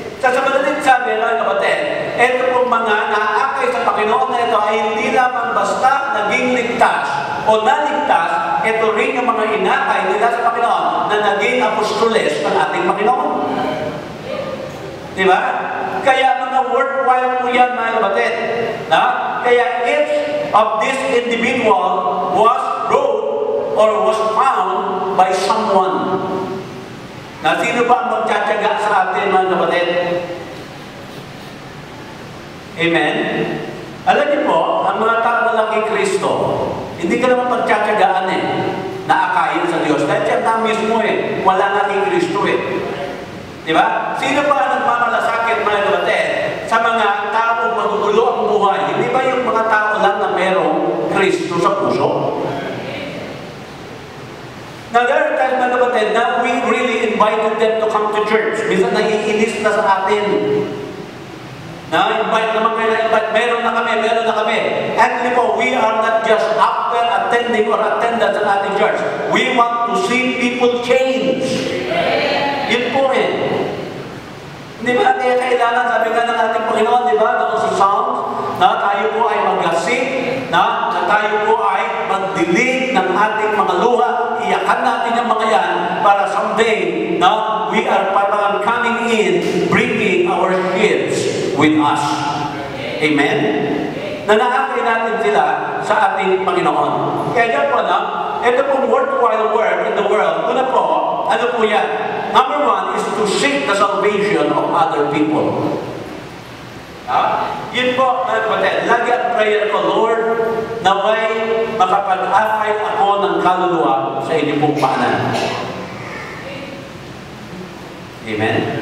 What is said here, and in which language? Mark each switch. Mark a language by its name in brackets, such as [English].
[Filipino] Sa madaling sabi, mga kapatid, ito pong mga naakay sa Panginoon na ito ay hindi lamang basta naging ligtas o naligtas, ito rin yung mga inakay nila sa Panginoon na naging apostoles ng ating Panginoon. Diba? Kaya mga worthwhile po yan, mga kapatid. [English] Kaya each of this individual was brought or was found by someone. [Filipino] Sino ba ang magtsatsaga sa atin, mga kapatid? Amen? Alam niyo po, ang mga tao na lang kay Kristo, hindi ka naman magtsatsagaan eh, naakayin sa Diyos. Dahil siya na mismo eh, wala na kay Kristo eh. Diba? Sino ba ang nagmamalasakit, mga kapatid, sa mga taong magugulo ang buhay? Hindi ba yung mga tao lang na merong Kristo sa puso? [English] Now, there are times, [Filipino] mga kapatid, [English] na we really invited them to come to church. [Filipino] Minsan naiinis na sa atin. Invite naman kayo na invite. Meron na kami. [English] Actually po, we are not just after attending or attendance [Filipino] at ating [English] church. We want to see people change. [Filipino] Yun po eh. Di ba? Kaya kailangan, sabi nga ng ating Panginoon, di ba? Doon sa Psalms, na tayo po ay maglasik, na tayo po ay magdilig ng ating mga luha, iyakan natin yung mga yan para someday, we are parang [English] coming in, bringing our kids with us. [Filipino] Amen? Nanakakay natin sila sa ating Panginoon. Kaya dyan po, ito pong [English] worthwhile work in the world, [Filipino] una po, ano po yan? [English] Number one is to seek the salvation of other people. [Filipino] Yun po, mga kapatid, lagi ang prayer ko, Lord, naway makapag-akay ako ng kaluluwa sa inyong pong paanan. Amen?